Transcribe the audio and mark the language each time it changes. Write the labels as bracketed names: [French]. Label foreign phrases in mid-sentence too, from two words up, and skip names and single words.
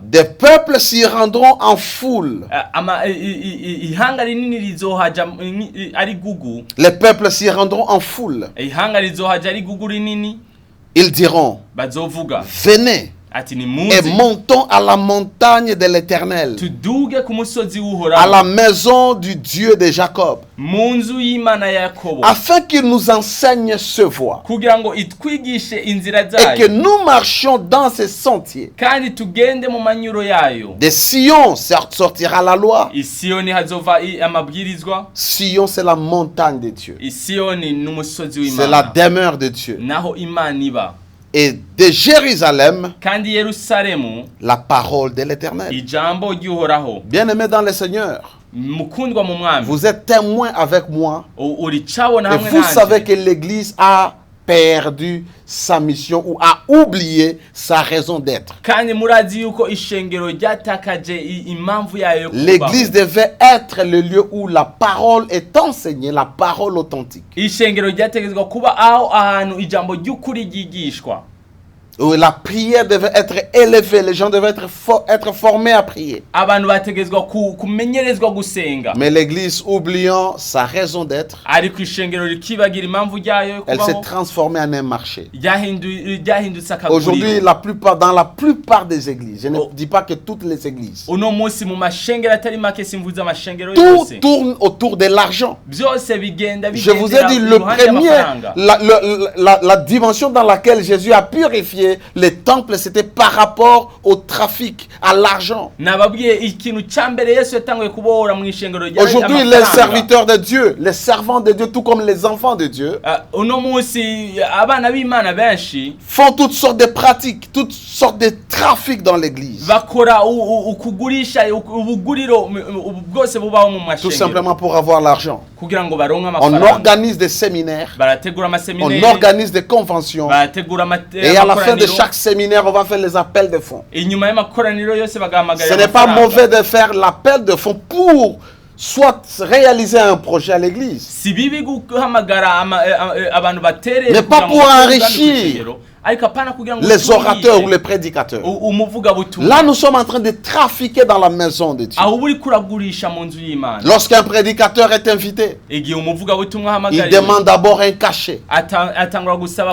[French] Des peuples s'y rendront en foule. [Rundi] Ihanga rinini rizohaja ari gugu, [French] Les peuples s'y rendront en foule. [Rundi] ihanga rizohaja ari gugu rinini, [French] Ils diront, [Rundi] bazovuga [French] venez [Rundi] ati ni [French] et [Rundi] muzi [French] montons à la montagne de l'Éternel, [Rundi] tuduge ku musozi [French] à [Rundi] w'Uhoraho, [French] la maison du Dieu de Jacob, [Rundi] mu nzu y'Imana ya Yakobo, [French] afin qu'il nous enseigne ce voie [Rundi] kugira ngo itwigishe inzira [French] et que [Rundi] zayo, [French] nous marchions dans ses sentiers. [Rundi] kandi tugende mu manyuro yayo. [French] De Sion sortira la loi. [Rundi] Isiyoni hazova amabwirizwa. [French] Sion, c'est la montagne de Dieu. [Rundi] Isiyoni n'umusozi [French] C'est la [Rundi] w'Imana, [French] demeure de Dieu. [Rundi] naho Imana iba. [French] Et de Jérusalem, [Rundi] Kandi Yerusalemu [French] la parole de l'Éternel. [Rundi] ijambo ry'Uhoraho. [French] Bien-aimés dans le Seigneur, [Rundi] Mukundwa mu mwami, [French] vous êtes témoins avec moi. [Rundi] uri cabona [French] Et [Rundi] hamwe [French] vous savez [Rundi] nanje, [French] que l'Église a perdu sa mission ou a oublié sa raison d'être. [Rundi] kandi murazi yuko ishengero ryatakaje impamvu yayo yo kubaho. [French] L'Église devait être le lieu où la parole est enseignée, la parole authentique. [Rundi] Ishengero ryategezwa kuba aho ahantu ijambo ry'ukuri ryigishwa, [French] Où la prière devait être élevée, les gens devaient être formés à prier. [Rundi] abantu bategezwa kumenyerezwa gusenga. [French] Mais l'Église, oubliant sa raison d'être, [Rundi] Ariko ishengero rikibagira impamvu ryayo yo [French] elle s'est [Rundi] kubaho, [French] transformée en un marché. [Rundi] ryahindutse [French] Aujourd'hui, [Rundi] akaguriro. [French] dans la plupart des églises, je ne dis pas que toutes les églises, [Rundi] Uno munsi mu mashengero atari make, simvuze amashengero [French] tout [Rundi] yose, [French] tourne autour de l'argent. [Rundi] byose bigenda [French] Je vous ai [Rundi] bigendera [French] dit, le [Rundi] iruhande [French] premier, [Rundi] y'amafaranga. [French] la dimension dans laquelle Jésus a purifié les temples, c'était par rapport au trafic, à l'argent. [Rundi] Nababwiye ikintu cyambere Yesu yatanguye kubohora mu ishengero rya [French] Aujourd'hui, les serviteurs de Dieu, les servants de Dieu, tout comme les enfants de Dieu, [Rundi] uno munsi abana b'Imana benshi [French] font toutes sortes de pratiques, toutes sortes de trafics dans l'église. [Rundi] bakora ukugurisha ubuguriro bwose bubaho mu [French] Tout [Rundi] mashengero [French] simplement pour avoir l'argent. [Rundi] kugira ngo baronke [French] On [Rundi] amafaranga. [French] organise des séminaires, [Rundi] Barategura [French] on [Rundi] amaseminari, [French] organise des conventions, [Rundi] barategura [French] et à la fin de [Rundi] amakoraniro, [French] chaque séminaire, on va faire les appels de fonds. [Rundi] inyuma y'amakoraniro yose [French] Ce [Rundi] bagahamagarira [French] n'est pas [Rundi] amafaranga. [French] mauvais de faire l'appel de fonds pour soit réaliser un projet à l'église, [Rundi] Si bibi guhamagara abantu batereye [French] mais pas [Rundi] kugira ngo [French] pour [Rundi] batange [French] enrichir. [Rundi] kw'ishengero, ariko apana kugira ngo [French] les orateurs ou les prédicateurs. [Rundi] umuvuga butumwa. [French] Là, nous sommes en train de trafiquer dans la maison de Dieu. [Rundi] aho uri kuragurisha mu nzu y'Imana. [French] Lorsqu'un prédicateur est invité, [Rundi] igihe umuvuga butumwa [French] il [Rundi] hamagariwe [French] demande d'abord un cachet. [Rundi] atangura gusaba